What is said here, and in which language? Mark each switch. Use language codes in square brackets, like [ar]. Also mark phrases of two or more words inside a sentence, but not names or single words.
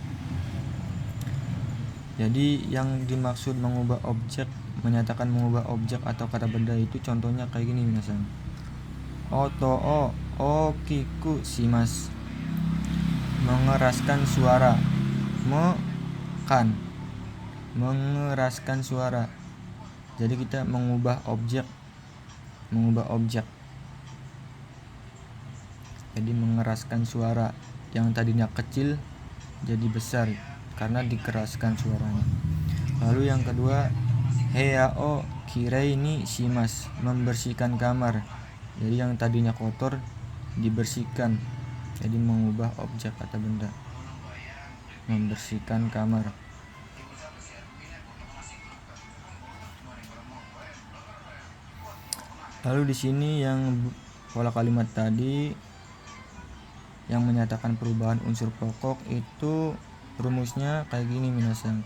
[id] Jadi yang dimaksud mengubah objek, menyatakan mengubah objek atau kata benda itu contohnya kayak gini minasan. [ja] Oto o kiku simas, [id] mengeraskan suara. Mengeraskan suara. Jadi kita mengubah objek. Jadi mengeraskan suara yang tadinya kecil jadi besar karena dikeraskan suaranya. Lalu yang kedua, [ja] heao kirei ni shimas, [id] membersihkan kamar. Jadi yang tadinya kotor dibersihkan. Jadi mengubah objek atau benda. Membersihkan kamar. Lalu di sini yang pola kalimat tadi yang menyatakan perubahan unsur pokok itu rumusnya kayak gini minasan.